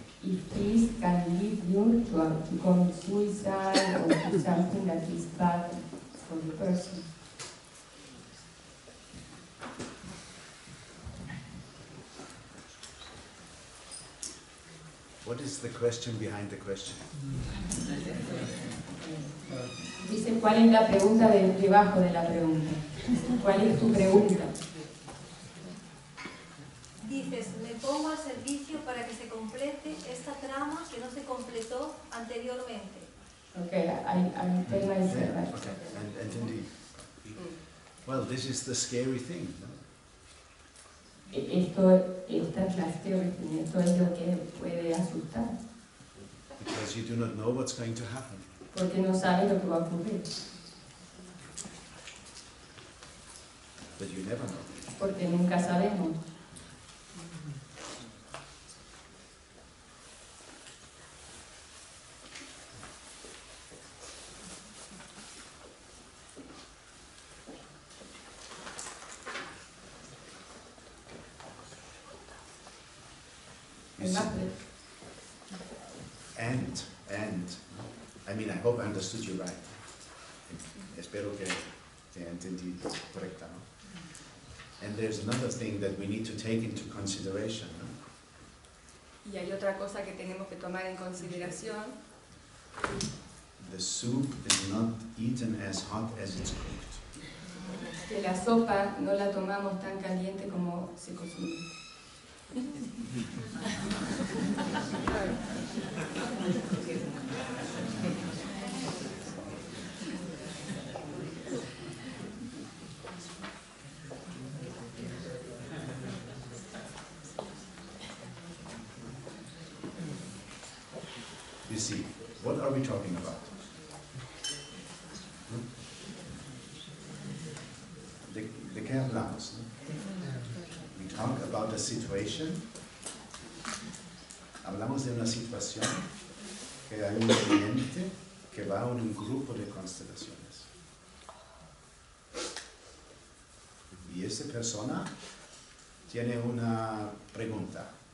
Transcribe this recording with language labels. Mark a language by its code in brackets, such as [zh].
[en] If this can lead you to commit suicide or do something that is bad for the person. What is the question behind the question? [es] Dice, ¿cuál es la pregunta debajo de la pregunta? ¿Cuál es tu pregunta? Dices, me pongo al servicio para que se complete esta trama que no se completó anteriormente. [en] Okay, I tell myself. Yeah, okay, and indeed. Well, this is the scary thing, no? [es] Esta es la [en] scary thing, [es] esto es lo que puede asustar. [en] Because you do not know what's going to happen. [es] Porque no sabes lo que va a ocurrir. [en] But you never know. [es] Porque nunca sabemos. [en] You see, and, I mean, I hope I understood you right. [es] Espero que te entendí correcta, ¿no? [en] And there's another thing that we need to take into consideration, no? [es] Y hay otra cosa que tenemos que tomar en consideración. [en] The soup is not eaten as hot as it's cooked. [es] Que la sopa no la tomamos tan caliente como se cocina. [en] You see, what are we talking about? [es] ¿De qué hablamos? [en] We talk about a situation. [es] Hablamos de una situación que hay un cliente que va a un grupo de constelaciones. Y esa persona tiene una pregunta.